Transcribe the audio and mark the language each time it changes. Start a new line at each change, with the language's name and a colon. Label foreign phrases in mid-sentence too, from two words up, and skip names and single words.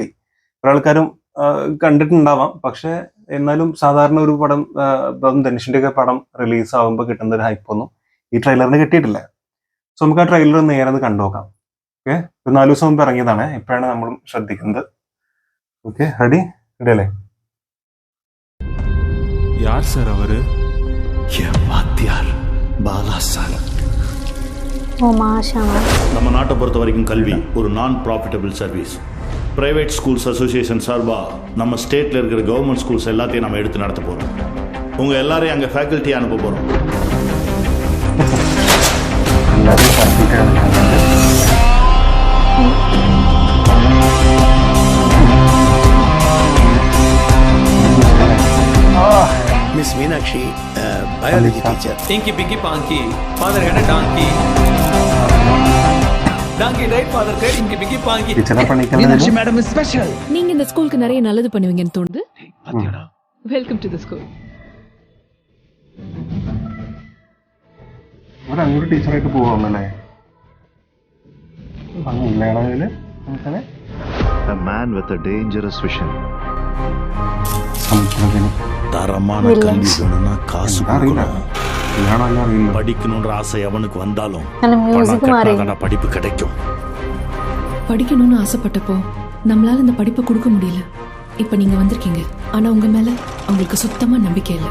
Malayalam: പല ആൾക്കാരും കണ്ടിട്ടുണ്ടാവാം. പക്ഷേ എന്നാലും സാധാരണ ഒരു പടം ധനുഷിൻ്റെയൊക്കെ പടം റിലീസ് ആകുമ്പോൾ കിട്ടുന്ന ഒരു ഹൈപ്പൊന്നും ഈ ട്രെയിലറിന് കിട്ടിയിട്ടില്ല. സോ നമുക്ക് ആ ട്രെയിലർ നേരെ ഒന്ന് കണ്ടുനോക്കാം. ഓക്കെ, ഒരു 4 ദിവസം മുമ്പ് ഇറങ്ങിയതാണ്. ഇപ്പോഴാണ് നമ്മളും ശ്രദ്ധിക്കുന്നത്. ഓക്കെ, റെഡി അല്ലേ?
Tamil: யார் சார் அவரு? என் வாத்தியார் பாலா சார். நம்ம நாட்டை பொறுத்த வரைக்கும் கல்வி ஒரு
English: non profitable service. private schools association
Tamil: சார்பாக நம்ம ஸ்டேட்டில் இருக்கிற
English: government schools
Tamil: எல்லாத்தையும் நம்ம எடுத்து நடத்த போகிறோம். உங்கள் எல்லாரையும் அங்கே ஃபேக்கல்ட்டி அனுப்ப போகிறோம்.
English: Miss Meenakshi, biology teacher. Inky Pinky Panky, father had a donkey. Donkey died, father cried, Inky Pinky Panky. Meenakshi madam is special.
Tamil: நீங்க இந்த ஸ்கூலுக்கு நிறைய நல்லது பண்ணுவீங்கன்னு தோணுது. பாத்தியாடா?
English: welcome to the school.
Malayalam: ഇവിടെ അങ്ങോട്ട് ടീച്ചറായിട്ട് പോവാണല്ലേ? അങ്ങനെയാണെങ്കിൽ നമുക്കത്
English: A man with a dangerous vision.
Tamil: தரமான கல்வி வேணும்னா காசு கொடுக்கணும். படிக்கணுன்ற ஆசை அவனுக்கு வந்தாலும் படிப்பு கிடைக்கும். படிக்கணும்னு ஆசைப்பட்டப்போ நம்மளால இந்த படிப்பை கொடுக்க முடியல. இப்ப நீங்க வந்திருக்கீங்க, ஆனா உங்க மேல அவங்களுக்கு சுத்தமா நம்பிக்கை இல்லை.